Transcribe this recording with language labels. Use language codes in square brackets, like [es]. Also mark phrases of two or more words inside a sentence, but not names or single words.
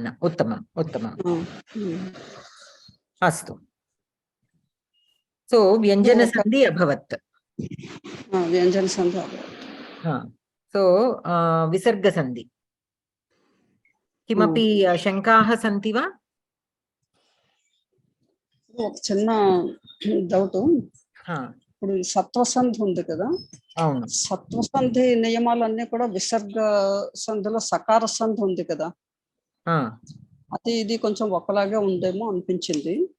[sa] उत्तमम् उत्तमम्. अस्तु. सो व्यञ्जनसन्धि अभवत्. व्यञ्जनसन्धि अभवत्. सो विसर्गसन्धि किमपि शङ्काः सन्ति वा? [te] ఒక చిన్న డౌట్. ఇప్పుడు సత్వసంధి ఉంది కదా, సత్వసంధి నియమాలన్నీ కూడా విసర్గ సంధిలో సకార సంధి ఉంది కదా, అది ఇది కొంచెం ఒకలాగే ఉందేమో అనిపించింది.